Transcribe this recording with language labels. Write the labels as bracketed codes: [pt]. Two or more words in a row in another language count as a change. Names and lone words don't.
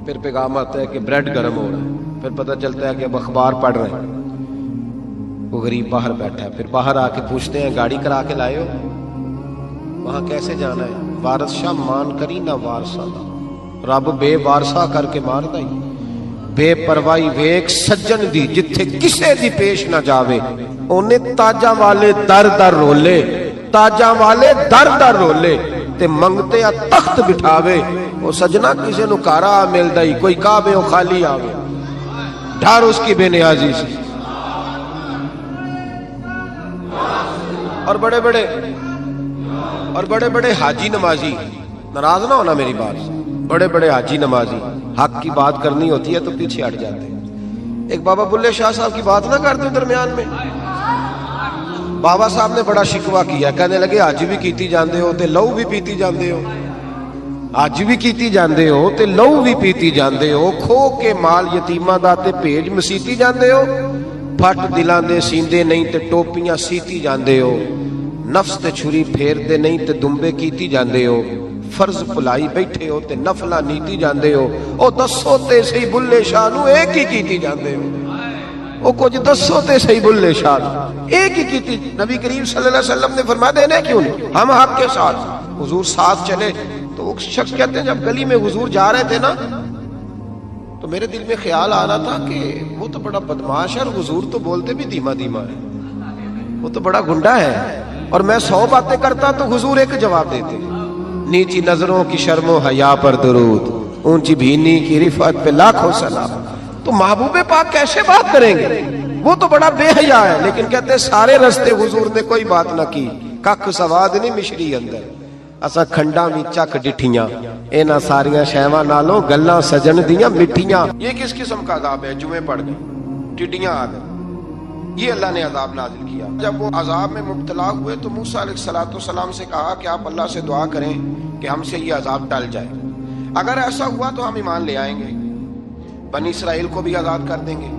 [ur] پھر پیغام آتا ہے کہ بریڈ گرم ہو رہا ہے. پھر پتہ چلتا ہے کہ اب اخبار پڑھ رہے ہیں. وہ غریب باہر بیٹھا ہے. پھر باہر آ کے پوچھتے ہیں گاڑی کرا کے لائے ہو, وہاں کیسے جانا ہے؟ [pa] وارث شاہ مان کری نہ وارثہ دا, رب بے وارثہ کر کے مار دائی. بے پروائی ویک سجن دی جتھے کسے دی پیش نہ جاوے, انہیں تاجاں والے در در رولے, تاجاں والے در در رولے تے منگتے آ تخت بٹھاوے. وہ سجنا کسے نو کارا مل دائی, کوئی کعبے و خالی آوے, [ur] ڈھار اس کی بے نیازی سے. اور بڑے بڑے حاجی نمازی, ناراض نہ ہونا میری بات سے, بڑے بڑے حاجی نمازی حق کی بات کرنی ہوتی ہے تو پیچھے ہٹ جاتے ہیں. ایک بابا بلے شاہ صاحب کی بات نہ کرتے درمیان میں. بابا صاحب نے بڑا شکوہ کیا, کہنے لگے حج بھی کیتی جاندے ہو تے لو بھی پیتی جاندے ہو, حج بھی کیتی جاندے ہو تے لو بھی پیتی جاندے ہو, کھو کے مال یتیماں دا تے بھیج مسیتی جاندے ہو, پھٹ دلاں دے سیندے نہیں تے ٹوپیاں سیتی جاندے ہو, نفس تے چھری پھیر دے نہیں تے دمبے کیتی جاندے ہو, فرض پلائی بیٹھے ہو تے نفلہ نیتی جاندے ہو. [pa] او دسو تے صحیح بلے شاہ نو ایک ہی کیتی جاندے ہو, او کچھ دسو تے صحیح بلے شاہ نو ایک ہی کیتی. [ur] نبی کریم [ar] صلی اللہ علیہ وسلم [ur] نے فرمایا دینے کیوں نہیں, ہم حق کے ساتھ. حضور ساتھ چلے تو وہ شخص کہتے ہیں جب گلی میں حضور جا رہے تھے نا تو میرے دل میں خیال آ رہا تھا کہ وہ تو بڑا بدماش ہے اور حضور تو بولتے بھی دھیما دھیما ہے, وہ تو بڑا گنڈا ہے, اور میں 100 باتیں کرتا تو حضور ایک جواب دیتے. نیچی نظروں کی شرم و حیا پر درود, اونچی بھینی کی رفعت پہ لاکھوں سلام. تو محبوب پاک کیسے بات کریں گے, وہ تو بڑا بے حیا ہے. لیکن کہتے ہیں سارے رستے حضور نے کوئی بات نہ کی, [pa] ککھ سواد نہیں مشری اندر, اسا کھنڈاں وی چک ڈٹھیاں, اینا ساریاں شیواں نالوں گلاں سجن دیاں مٹھیاں. [ur] یہ کس قسم کا عذاب ہے؟ جمعے پڑھ گئے ٹڈیاں آ گئیں, یہ اللہ نے عذاب نازل کیا. جب وہ عذاب میں مبتلا ہوئے تو موسیٰ [ar] علیہ السلام [ur] سے کہا کہ آپ اللہ سے دعا کریں کہ ہم سے یہ عذاب ٹل جائے. اگر ایسا ہوا تو ہم ایمان لے آئیں گے, بنی اسرائیل کو بھی آزاد کر دیں گے.